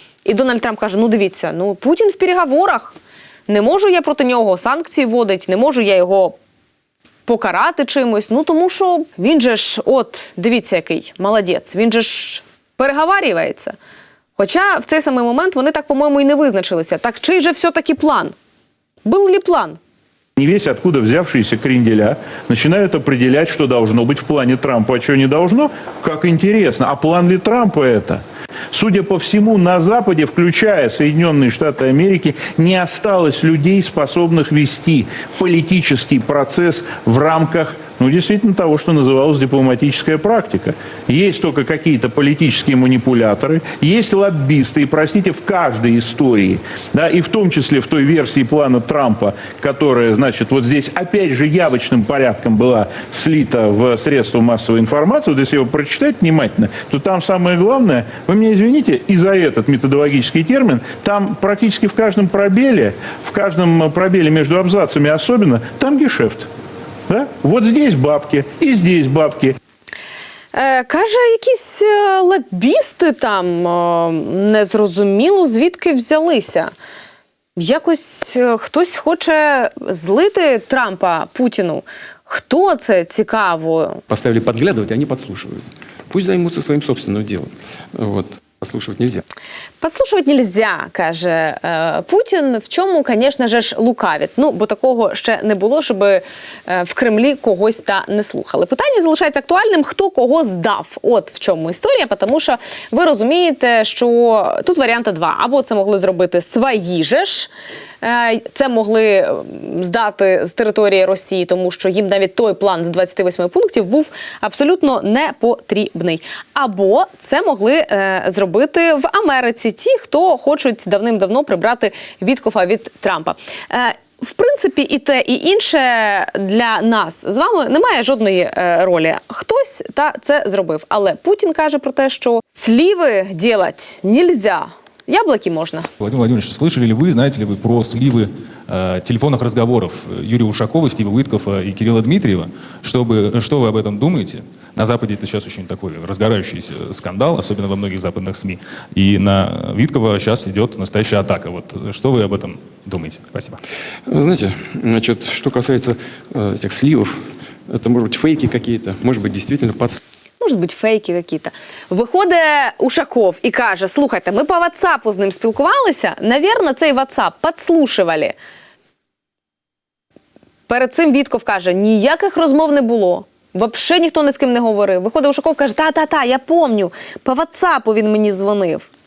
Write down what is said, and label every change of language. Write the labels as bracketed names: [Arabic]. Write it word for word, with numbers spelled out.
[Ukrainian] І Дональд Трамп каже, ну, дивіться, ну, Путін в переговорах. Не можу я проти нього санкції вводити, не можу я його покарати чимось. Ну, тому що він же ж, от, дивіться, який молодець, він же ж переговарюється. Хоча в цей самий момент вони так, по-моєму, і не визначилися. Так чий же все-таки план? [Russian] Был ли план? Не весь откуда взявшиеся кренделя начинают определять, что должно быть в плане Трампа, а что не должно. Как интересно, а план ли Трампа это? Судя по всему, на Западе, включая Соединенные Штаты Америки, не осталось людей, способных вести политический процесс в рамках, ну, действительно, того, что называлось дипломатическая практика. Есть только какие-то политические манипуляторы, есть лоббисты, и, простите, в каждой истории, да, и в том числе в той версии плана Трампа, которая, значит, вот здесь, опять же, явочным порядком была слита в средства массовой информации. Вот если его прочитать внимательно, то там самое главное, вы меня извините, и за этот методологический термин, там практически в каждом пробеле, в каждом пробеле между абзацами особенно, там гешефт. Да? Вот здесь бабки, и здесь бабки. [Ukrainian] Е, каже, якісь е, лобісти там е, незрозуміло звідки взялися. Якось е, хтось хоче злити Трампа Путіну. Хто це, цікаво? [Russian] Поставили подглядывать, а они подслушивают. Пусть займутся своим собственным делом. Вот. Подслушивать нельзя. Подслушивать нельзя, [Ukrainian] каже е, Путін, в чому, звісно ж, лукавить. Ну, бо такого ще не було, щоб е, в Кремлі когось та не слухали. Питання залишається актуальним, хто кого здав. От в чому історія, тому що ви розумієте, що тут варіанти два. Або це могли зробити свої же ж, е, це могли здати з території Росії, тому що їм навіть той план з двадцяти восьми пунктів був абсолютно не потрібний. Або це могли е, зробити в Америці ті, хто хочуть давним-давно прибрати Віткофа від Трампа. Е, в принципі, і те, і інше для нас з вами немає жодної е, ролі. Хтось та це зробив. Але Путін каже про те, що [Russian] сливи делать нельзя, яблоки можно. Владимир Владимирович, слышали ли вы, знаете ли вы про сливы э, телефонных разговоров Юрия Ушакова, Стива Уиткофа и Кирилла Дмитриева? Чтобы, что вы об этом думаете? На Западе это сейчас очень такой разгорающийся скандал, особенно во многих западных СМИ. И на Уиткова сейчас идет настоящая атака. Вот что вы об этом думаете? Спасибо. Знаете, значит, что касается э, этих сливов, это, может быть, фейки какие-то, может быть, действительно подставки. [Ukrainian] Можуть бути фейки якісь. Виходить Ушаков і каже, слухайте, ми по WhatsApp з ним спілкувалися, навірно, цей WhatsApp підслушували. Перед цим Вітков каже, ніяких розмов не було, взагалі ніхто ні з ким не говорив. Виходить Ушаков, каже, та-та-та, я пам'ятаю, по WhatsApp він мені дзвонив.